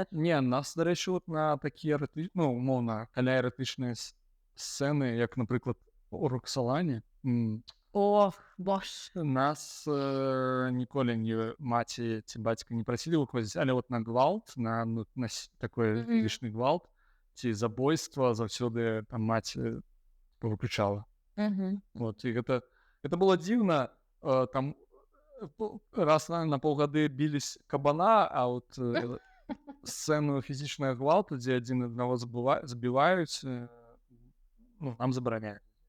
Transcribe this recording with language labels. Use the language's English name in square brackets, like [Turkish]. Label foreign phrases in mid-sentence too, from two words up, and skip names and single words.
[Ukrainian] Ні, нас, до речі, от на такі умовно, еротичні сцени, як, наприклад, у Роксолані, О, боже. нас ніколи ні маті ці батьки не просили виходити, але от на гвалт, на такий фізичний гвалт, ці забойства завсюди там мать виключала. Вот, і це було дивно, там раз на полгоды бились кабана, а от сцену фізичного гвалту, де один одного збивають, нам забороняють.